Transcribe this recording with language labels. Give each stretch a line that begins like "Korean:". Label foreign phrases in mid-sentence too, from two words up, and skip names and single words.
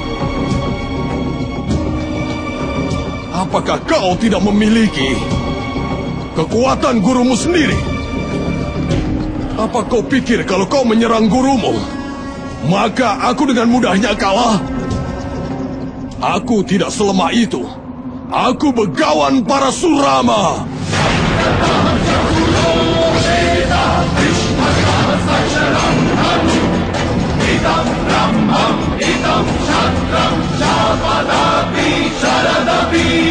Indonesian: Apakah kau tidak memiliki kekuatan gurumu sendiri? Apa kau pikir kalau kau menyerang gurumu, maka aku dengan mudahnya kalah? Aku tidak selemah itu. Aku Begawan Parasurama. Hitam Brahmam, hitam Chandram, Javadapi, Sharadapi.